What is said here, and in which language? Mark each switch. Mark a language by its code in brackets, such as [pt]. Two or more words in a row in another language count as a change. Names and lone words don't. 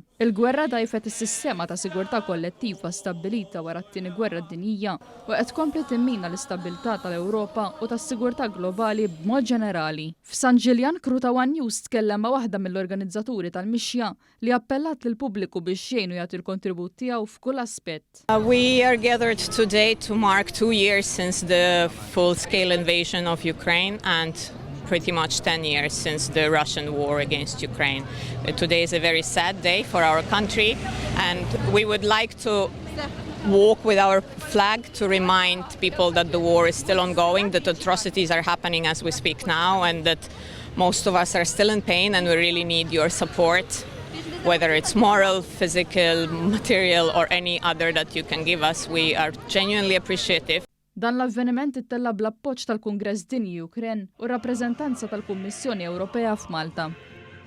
[mt] Il-gwerra dajfet is-sistema ta' sigurtà kollettiva stabbilita wara t-Tieni Gwerra Dinjija u qed tkompli timmina l-istabbiltà tal-Ewropa u tas-sigurtà globali b'mod ġenerali. F'San Ġiljan Kruta One News tkellem ma' waħda mill-organizzaturi tal-mixja li appellat lill-pubbliku biex jgħinu jagħti l-kontribut tiegħu f'kull aspett. [en] We are gathered today to mark 2 years since the full-scale invasion of Ukraine and pretty much 10 years since the Russian war against Ukraine. Today is a very sad day for our country, and we would like to walk with our flag to remind people that the war is still ongoing, that atrocities are happening as we speak now, and that most of us are still in pain and we really need your support, whether it's moral, physical, material or any other that you can give us. We are genuinely appreciative. [mt] Dan l-avveniment ittella bl-appoġġ tal-Kungress Dinji Ukren u rappreżentanza tal-Kummissjoni Ewropea f'Malta.